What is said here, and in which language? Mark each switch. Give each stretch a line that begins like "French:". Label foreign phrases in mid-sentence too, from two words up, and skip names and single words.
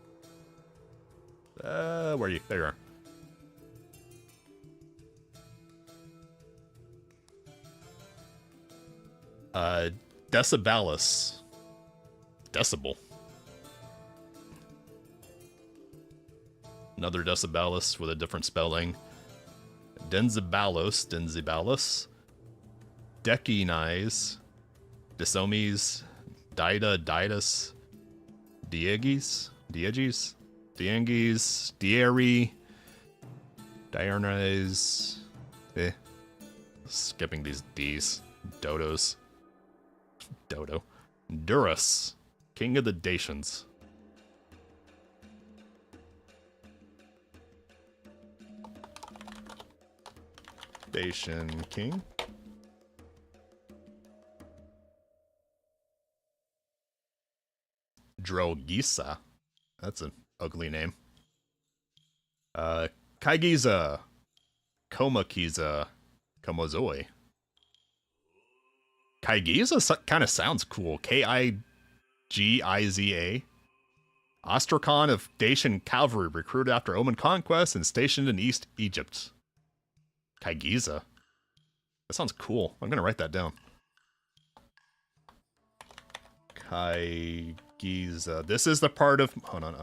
English: Where are you? There you are. Decibalus. Decibel. Another Decibalus with a different spelling. Denzibalus. Decenies. Disomes. Didas. Diegis. Dieri. Diarnes. Skipping these D's. Dodos. Dodo. Durus. King of the Dacians. Dacian King. Drogisa. That's an ugly name. Kaigiza. Komakiza. Komozoi. Kaigiza kind of sounds cool. Kigiza. Ostrakhan of Dacian cavalry recruited after Oman conquest and stationed in East Egypt. Kaigiza. That sounds cool. I'm gonna write that down. Kaigiza. This is the part of... Hold on.